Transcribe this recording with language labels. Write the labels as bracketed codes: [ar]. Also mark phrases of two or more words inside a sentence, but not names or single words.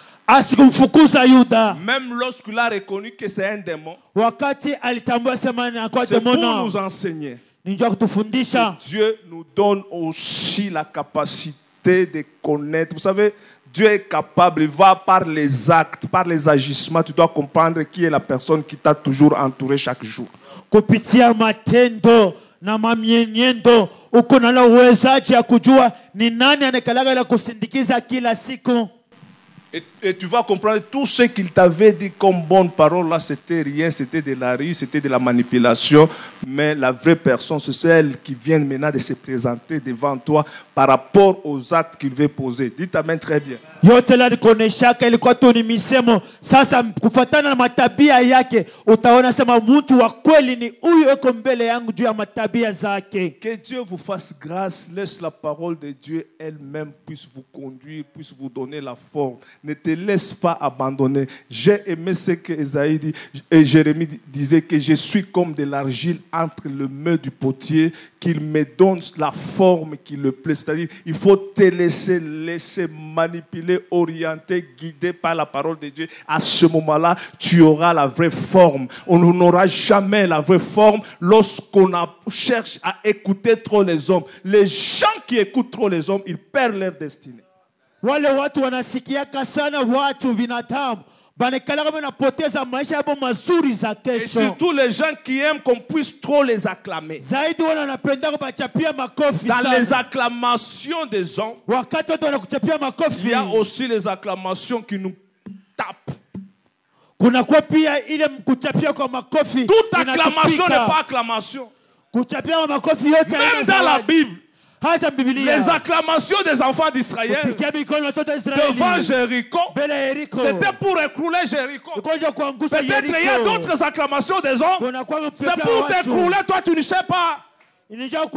[fr] Même lorsqu'il a reconnu que c'est un démon, c'est pour nous enseigner. Dieu nous donne aussi la capacité d'écouter, de connaître. Vous savez, Dieu est capable, il va par les actes, par les agissements, tu dois comprendre qui est la personne qui t'a toujours entouré chaque jour. [sw] Kupitia matendo na mamienendo uko na uwezaji ya kujua ni nani anekalaga la kusindikiza kila siku. [fr] Et tu vas comprendre tout ce qu'il t'avait dit comme bonne parole là, c'était rien, c'était de la rue, c'était de la manipulation. Mais la vraie personne, c'est celle qui vient maintenant de se présenter devant toi par rapport aux actes qu'il veut poser. Dites amen très bien. [sw] Yote la nikuoneshaka ilikuwa tu ni misemo. Sasa kufuatana na matabia yake utaona sema mtu wa kweli ni huyu eko mbele yangu juu ya matabia zake. [fr] Que Dieu vous fasse grâce, laisse la parole de Dieu elle-même puisse vous conduire, puisse vous donner la forme. Ne te laisse pas abandonner. J'ai aimé ce que Esaïe dit, et Jérémie disait que je suis comme de l'argile entre les mains du potier, qu'il me donne la forme qui le plaît. C'est-à-dire, il faut te laisser manipuler, orienter, guider par la parole de Dieu. À ce moment-là, tu auras la vraie forme. On n'aura jamais la vraie forme lorsqu'on cherche à écouter trop les hommes. Les gens qui écoutent trop les hommes, ils perdent leur destinée. [sw] Wale watu wanasikiaka sana watu binadamu banekala kama napoteza maisha yao mazuri za kesho. [fr] Et surtout les gens qui aiment qu'on puisse trop les acclamer. [sw] Zaidi wana wanapenda kubachapia makofi [fr] Dans [sw] sana. [fr] les acclamations des hommes, [sw] Wakati watu wanakuchapia makofi, [fr] il y a aussi les acclamations qui nous tapent. [sw] kuna kwa pia ile kuchapia kwa makofi. [fr] Toute acclamation n'est pas acclamation. [sw] Kuchapia kwa makofi yote [fr] Même dans la Bible, les les acclamations des enfants d'Israël devant Jéricho, c'était pour écrouler Jéricho. Peut-être il y a d'autres acclamations des hommes. C'est pour t'écrouler, toi tu ne sais pas. Oh, dites